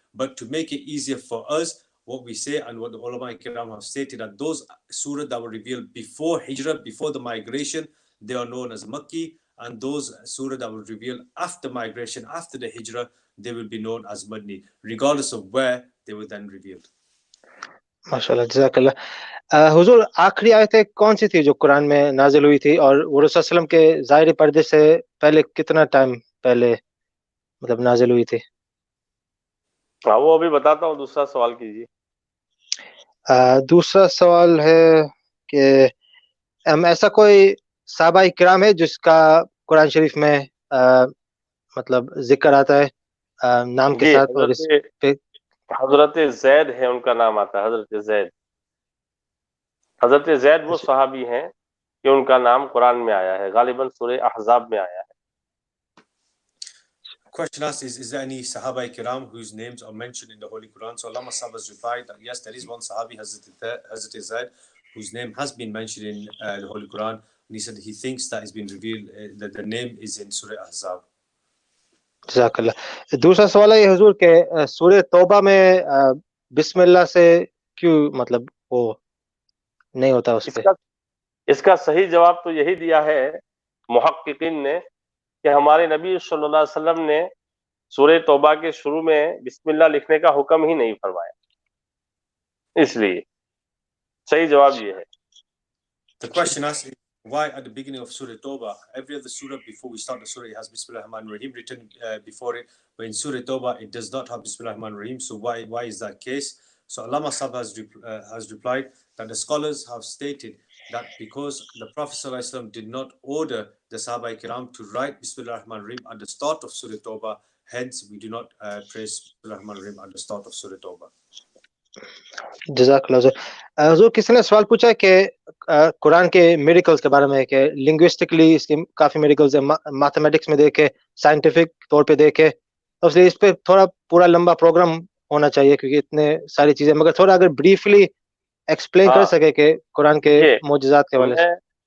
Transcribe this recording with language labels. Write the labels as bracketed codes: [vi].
[en] But to make it easier for us, what we say and what the ulama kiram have stated, that those surah that were revealed before Hijrah, before the migration, they are known as Makki, and those surah that were revealed after migration, after the Hijrah, they will be known as Madni, regardless of where they were then revealed. [hi] माशाल्लाह, जज़ाकल्लाह। हुजूर, आखिरी आयतें कौन सी थी जो कुरान में नाजिल हुई थी, और वो रसूल सल्लल्लाहु अलैहि वसल्लम के ज़ाहिरी पर्दे से पहले कितना टाइम पहले मतलब नाजिल हुई थी? हाँ, वो अभी बताता हूँ। दूसरा सवाल कीजिए। दूसरा सवाल है कि ऐसा कोई सहाबा इकराम है जिसका कुरान शरीफ में मतलब जिक्र आता है नाम के साथ, और इस पे हजरत जैद है, उनका नाम आता है हजरत जैद। हजरत जैद वो सहाबी हैं कि उनका नाम कुरान में आया है, गालिबन सूरह अहज़ाब में आया है। [en] Question asked is there any Sahaba Kiram whose names are mentioned in the Holy Quran? So Allah has replied that yes, there is one Sahabi, Hazrat Zaid, whose name has been mentioned in the Holy Quran. And he said he thinks that it's been revealed, that the name is in Surah Ahzab. [hi] जज़ाकल्लाह। दूसरा सवाल है हुजूर के सूरह तौबा में बिस्मिल्लाह से क्यों मतलब वो नहीं होता उस पे? इसका सही जवाब तो यही दिया है मुहक्किकीन ने कि हमारे नबी सल्लल्लाहु अलैहि वसल्लम ने सूरह तौबा के शुरू में बिस्मिल्लाह लिखने का हुक्म ही नहीं फरमाया, इसलिए सही जवाब ये है। [en] The question asked is why at the beginning of Surah Tawbah, every other surah before we start the surah, it has Bismillah ar-Rahman ar-Rahim written before it, but in Surah Tawbah it does not have Bismillah ar-Rahman ar-Rahim. So why is that case? So Allama Sahib has replied that the scholars have stated that because the Prophet ﷺ did not order the Sahaba Kiram to write Bismillah ar-Rahman ar-Rahim at the start of Surah Tawbah, hence we do not praise Bismillah ar-Rahman ar-Rahim at the start of Surah Tawbah. [hi] जज़ाकल्लाह। हुजूर, किसी ने सवाल पूछा है कि कुरान के miracles के बारे में, कि लिंग्विस्टिकली इसके काफी मिरेकल्स है, मैथमेटिक्स में देखे, साइंटिफिक तौर पे देखे, तो इसलिए इस पे थोड़ा पूरा लंबा प्रोग्राम होना चाहिए क्योंकि इतने सारी चीजें, मगर थोड़ा अगर ब्रीफली एक्सप्लेन कर सके कि कुरान के मोजज़ात के बारे में।